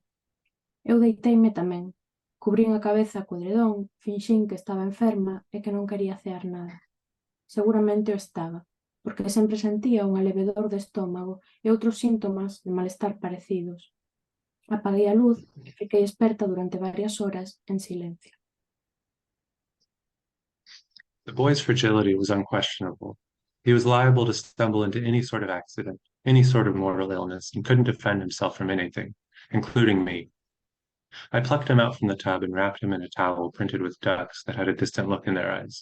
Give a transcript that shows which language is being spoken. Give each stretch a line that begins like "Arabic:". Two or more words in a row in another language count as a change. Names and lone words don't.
Galician: Eu deiteime tamén, cubrín a cabeza co edredón, finxín que estaba enferma e que non quería cear nada. Seguramente o estaba, porque sempre sentía un alevedor de estómago e outros síntomas de malestar parecidos. Apaguei a luz e fiquei esperta durante varias horas en silencio.
English: The boy's fragility was unquestionable. He was liable to stumble into any sort of accident, any sort of mortal illness, and couldn't defend himself from anything, including me. I plucked him out from the tub and wrapped him in a towel printed with ducks that had a distant look in their eyes.